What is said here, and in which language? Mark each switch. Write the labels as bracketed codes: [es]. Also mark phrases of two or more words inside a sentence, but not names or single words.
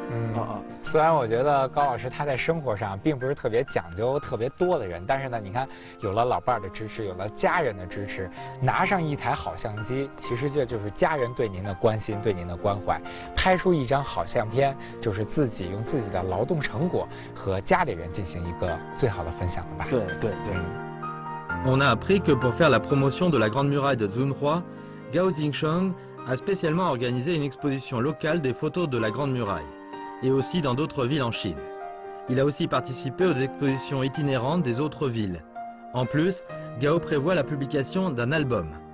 [zh] 虽然我觉得高老师他在生活上并不是特别讲究、特别多的人，但是呢，你看有了老伴儿的支持，有了家人的支持，拿上一台好相机，其实这就是家人对您的关心、对您的关怀。拍出一张好相片，就是自己用自己的劳动成果和家里人进行一个最好的分享了吧？对。 [fr] On a appris que pour faire la promotion de la Grande Muraille de Zunhua, Gao Jingsheng a spécialement organisé une exposition locale des photos de la Grande Muraille, et aussi dans d'autres villes en Chine. Il a aussi participé aux expositions itinérantes des autres villes. En plus, Gao prévoit la publication d'un album.